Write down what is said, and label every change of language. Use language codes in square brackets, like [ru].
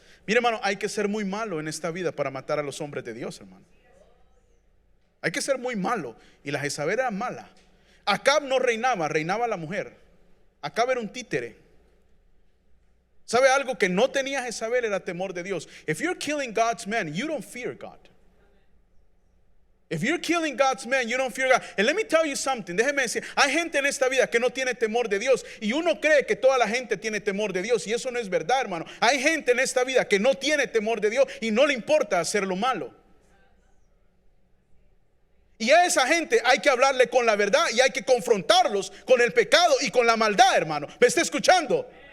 [es] Mira, hermano, hay que ser muy malo en esta vida para matar a los hombres de Dios, hermano. Hay que ser muy malo. Y la Jezabel era mala. Acab no reinaba, reinaba la mujer. Acab era un títere. ¿Sabe algo que no tenía Jezabel? Era temor de Dios. [en] If you're killing God's man, you don't fear God. If you're killing God's man, you don't fear God. And let me tell you something. [es] Déjeme decir, hay gente en esta vida que no tiene temor de Dios. Y uno cree que toda la gente tiene temor de Dios. Y eso no es verdad, hermano. Hay gente en esta vida que no tiene temor de Dios y no le importa hacer lo malo. Y a esa gente hay que hablarle con la verdad y hay que confrontarlos con el pecado y con la maldad, hermano. ¿Me está escuchando?